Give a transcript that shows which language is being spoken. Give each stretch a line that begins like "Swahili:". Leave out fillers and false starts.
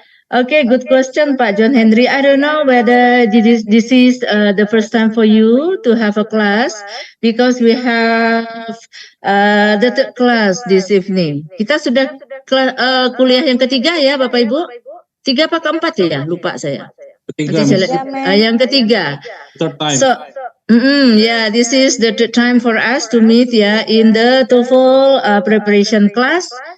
English: Okay, good question Pak John Henry. I don't know whether this is the first time for you to have a class because we have the third class this evening.
Indonesian: Kita sudah kuliah yang ketiga ya Bapak Ibu. 3 apa keempat ya? Lupa saya. Ketiga. Yang ketiga.
English: Third time. So, yeah, this is the third time for us to meet ya in the TOEFL preparation class.